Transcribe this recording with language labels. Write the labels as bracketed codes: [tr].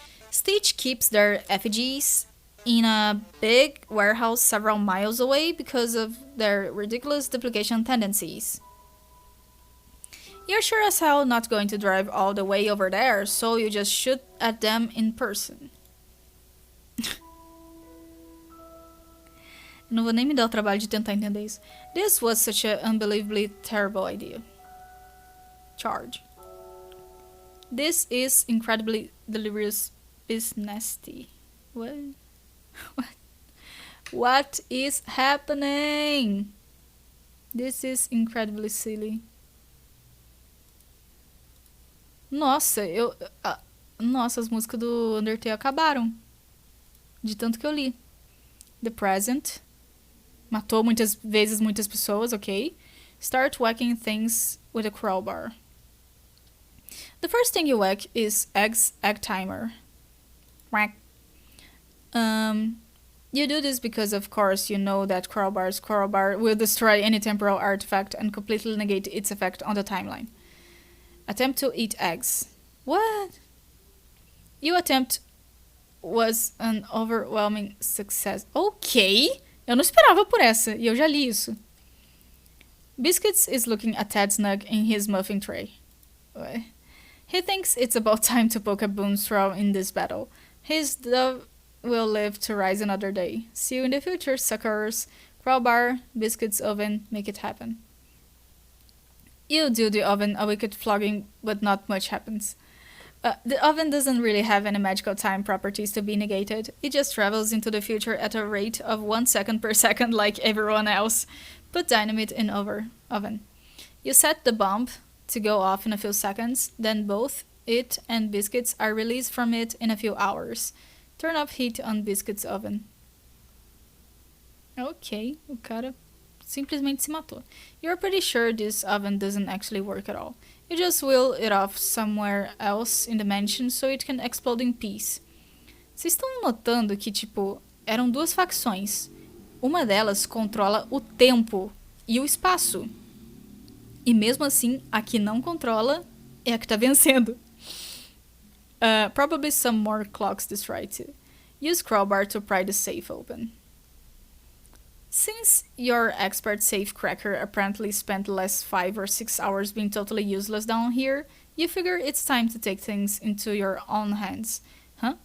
[en] Stitch keeps their effigies in a big warehouse several miles away because of their ridiculous duplication tendencies. You're sure as hell not going to drive all the way over there, so you just shoot at them in person. [pt] Não vou nem me dar o trabalho de tentar entender isso. [en] This was such an unbelievably terrible idea. Charge. This is incredibly delirious business. What? What is happening? This is incredibly silly. [pt] Nossa, Nossa, as músicas do Undertale acabaram. De tanto que eu li. [en] The Present. [pt] Matou muitas vezes muitas pessoas, ok. [en] Start whacking things with a crowbar. The first thing you whack is egg timer. Whack. You do this because, of course, you know that crowbar will destroy any temporal artifact and completely negate its effect on the timeline. Attempt to eat eggs. What? Your attempt was an overwhelming success. Ok. [pt] Eu não esperava por essa, e eu já li isso. [en] Biscuits is looking a tad snug in his muffin tray. He thinks it's about time to poke a boon straw in this battle. His dove will live to rise another day. See you in the future, suckers. Crowbar, biscuits oven, make it happen. You do the oven a wicked flogging, but not much happens. The oven doesn't really have any magical time properties to be negated. It just travels into the future at a rate of 1 second per second like everyone else. Put dynamite in oven. You set the bomb to go off in a few seconds, then both it and biscuits are released from it in a few hours. Turn up heat on biscuits oven. [pt] Ok, o cara simplesmente se matou. [en] You're pretty sure this oven doesn't actually work at all. You just wheel it off somewhere else in the mansion so it can explode in peace. [pt] Vocês estão notando que, tipo, eram duas facções. Uma delas controla o tempo e o espaço. E mesmo assim, a que não controla é a que tá vencendo. [en] Probably some more clocks destroyed too. Use crowbar to pry the safe open. Since your expert safecracker apparently spent the last 5 or 6 hours being totally useless down here, you figure it's time to take things into your own hands. Huh?